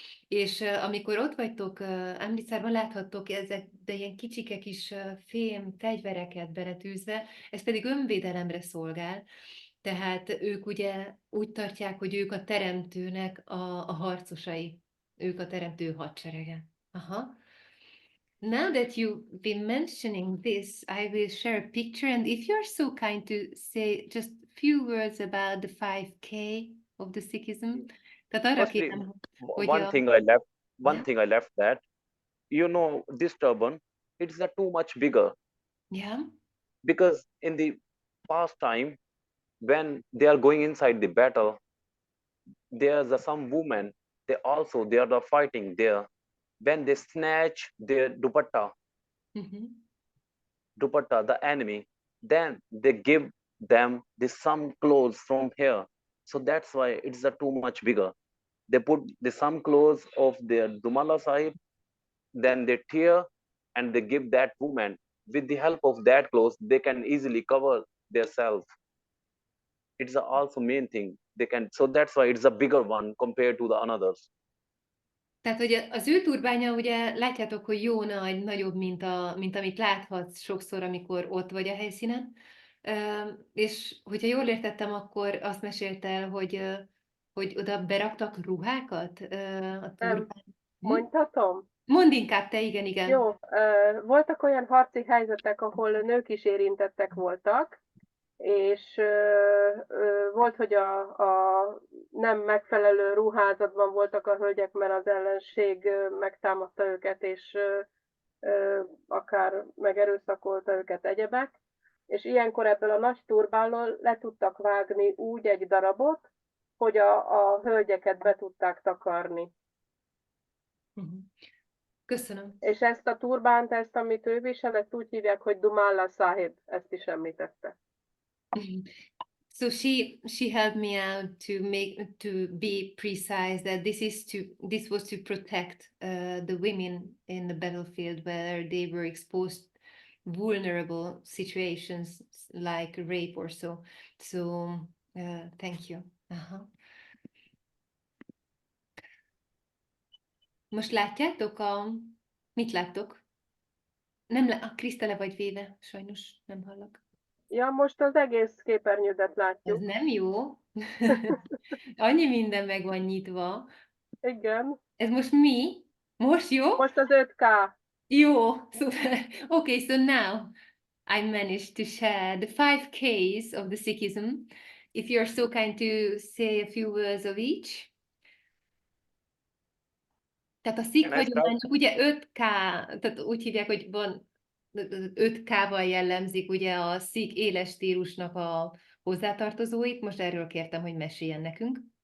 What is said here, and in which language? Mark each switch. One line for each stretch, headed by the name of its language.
Hungarian: És amikor ott vagytok, Amritsarban láthattok ezek, de ilyen kicsike kis fém fegyvereket beletűzve, ez pedig önvédelemre szolgál. Tehát ők ugye úgy tartják, hogy ők a teremtőnek a harcosai, ők a teremtő hadserege. Aha.
English: Now that you've been mentioning this, I will share a picture, and if you're so kind to say just a few words about the 5K of the Sikhism.
Hungarian: Tehát arra
English: Firstly,
Hungarian: kérem, hogy
English: one thing I left that, you know, this turban, it's too much bigger. Yeah. Because in the past time, when they are going inside the battle, there's some women, they are fighting there. When they snatch their dupatta, the enemy, then they give them some clothes from here. So that's why it's too much bigger. They put some clothes of their Dumala Sahib, then they tear and they give that woman. With the help of that clothes, they can easily cover themselves. It's also main thing they can. So that's why it's a bigger one compared to the others.
Hungarian: Tehát, hogy az ő turbánya, ugye látjátok, hogy jó nagy, nagyobb, mint amit láthatsz sokszor, amikor ott vagy a helyszínen. És hogyha jól értettem, akkor azt mesélte el, hogy oda beraktak ruhákat a turbán. Mondhatom? Mondd inkább te, igen. Jó, voltak olyan harci helyzetek, ahol nők is érintettek voltak, és volt, hogy a nem megfelelő ruházatban voltak a hölgyek, mert az ellenség megtámadta őket, és akár megerőszakolta őket egyebek, és ilyenkor ebből a nagy turbánról le tudtak vágni úgy egy darabot, hogy a hölgyeket be tudták takarni. Köszönöm. És ezt a turbánt, ezt, amit ő visel, ezt úgy hívják, hogy Dumalla Sahib, ezt is említette.
English: So she helped me out to be precise that this was to protect the women in the battlefield where they were exposed vulnerable situations like rape or so. So thank you.
Hungarian: Most látjátok mit láttok? A Kriszta le vagy véve, sajnos nem hallak. Ja, most az egész képernyődet látjuk. Ez nem jó. Annyi minden meg van nyitva. Igen. Ez most mi? Most jó? Most az 5K. Jó, szuper.
English: Okay, so now I managed to share the 5 Ks of the Sikhism. If you're so kind to say a few words of each.
Hungarian: Tehát a Sikh hagyományok ugye 5K, tehát úgy hívják, hogy van 5K-val jellemzik ugye a Sikh éles stílusnak a hozzátartozóit. Most erről kértem, hogy meséljen nekünk.